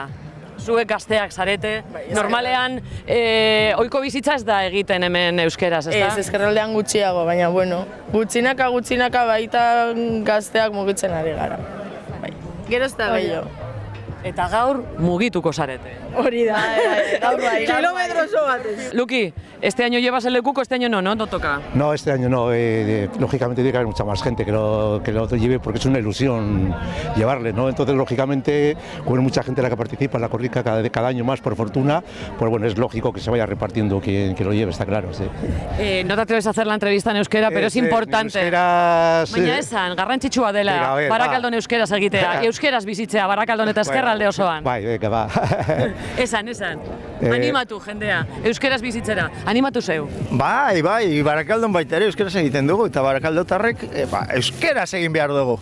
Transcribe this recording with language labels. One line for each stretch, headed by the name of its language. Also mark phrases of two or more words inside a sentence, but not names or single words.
Basque: Zuek gazteak zarete, normalean ohiko bizitza ez da egiten hemen euskeraz, ez da? Ez, Ezkerraldean gutxiago, baina bueno, gutxinaka baita gazteak mugitzen ari gara. Gero ez da gehiago. Eta gaur mugituko zarete. Hori da, gaur bai. Kilometro oso batez.
Spanish: Luki, ¿este año llevas el lekuko, este año no toca? No, este año no. Lógicamente tiene que haber mucha más gente que lo lleve porque es una ilusión llevarle, ¿no? Entonces, lógicamente, como hay mucha gente la que participa en la corrida cada año más, por fortuna, pues bueno, es lógico que se vaya repartiendo quien lo lleve, está claro, sí. No te atreves a hacer la entrevista en euskera, pero es importante.
Basque: Baina esan, garrantzitsua dela, Barakaldon euskeraz egitea, euskeraz bizitzea, Barakaldon eta Ezkerralde osoan.
Spanish: Bai, venga, va.
Basque: Esan. Animatu jendea, euskeraz bizitzera, animatu zeu. Bai, Barakaldon baita ere euskeraz egiten dugu, eta Barakaldotarrek euskeraz egin behar dugu.